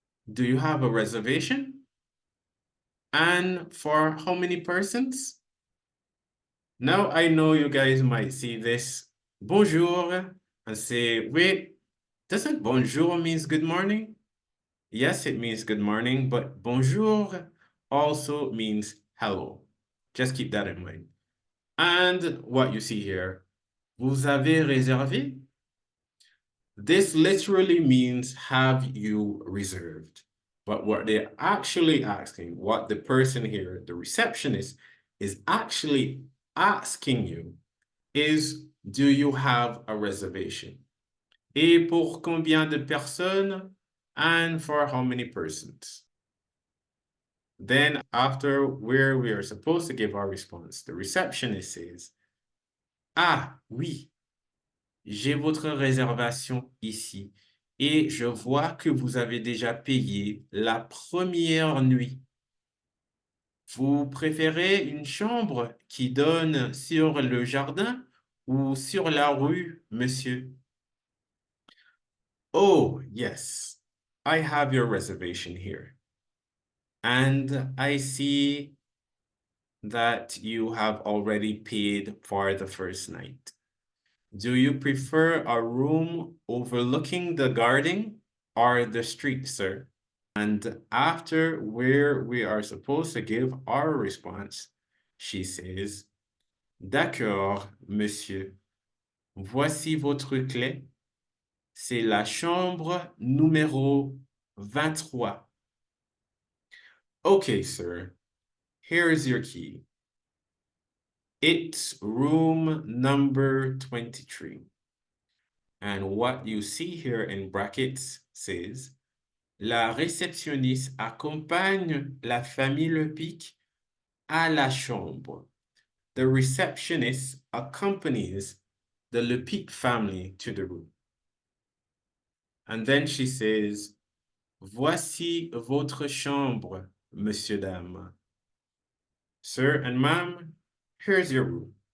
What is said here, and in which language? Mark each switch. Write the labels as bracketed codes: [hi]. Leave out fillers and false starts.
[en] Do you have a reservation? And for how many persons? Now I know you guys might see this bonjour and say, wait, doesn't bonjour means good morning? Yes, it means good morning, but bonjour also means hello. Just keep that in mind. And what you see here, [fr] vous avez réservé? [en] This literally means have you reserved? But what they're actually asking, what the person here, the receptionist, is actually asking you is, do you have a reservation? [fr] Et pour combien de personnes? [en] And for how many persons? Then after where we are supposed to give our response, the receptionist says, [fr] ah oui, j'ai votre réservation ici et je vois que vous avez déjà payé la première nuit. Vous préférez une chambre qui donne sur le jardin ou sur la rue, monsieur? [en] Oh, yes, I have your reservation here. And I see that you have already paid for the first night. Do you prefer a room overlooking the garden or the street, sir? And after where we are supposed to give our response, she says, [fr] D'accord, monsieur. Voici votre clé. C'est la chambre numéro 23. [en] Okay, sir. Here is your key. It's room number 23. And what you see here in brackets says, [fr] la réceptionniste accompagne la famille Le Pic à la chambre. [en] The receptionist accompanies the Le Pic family to the room. And then she says, [fr] voici votre chambre, monsieur, dame. [en] Sir and ma'am, here's your room.